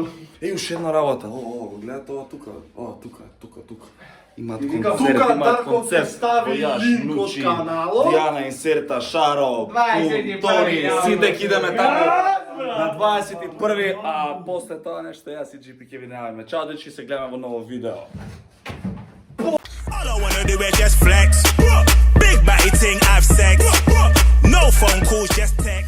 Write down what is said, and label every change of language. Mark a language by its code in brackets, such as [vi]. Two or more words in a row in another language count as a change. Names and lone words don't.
[mk] Уште една работа. Гледате ова тука. Тука. Имаат Вика, концерт, тука имаат Дарко концерт. ќе стави Војаш, линк од Нучи, каналот. Дијана Инсерта, Шаро, 21 Тони, јавно. сите идеме таму на 21, а после тоа нешто јас и GP ќе ви најавиме. Чао дечки, се гледаме во ново видео. [en] All I wanna do is just flex. Big body thing, have sex. No phone calls, just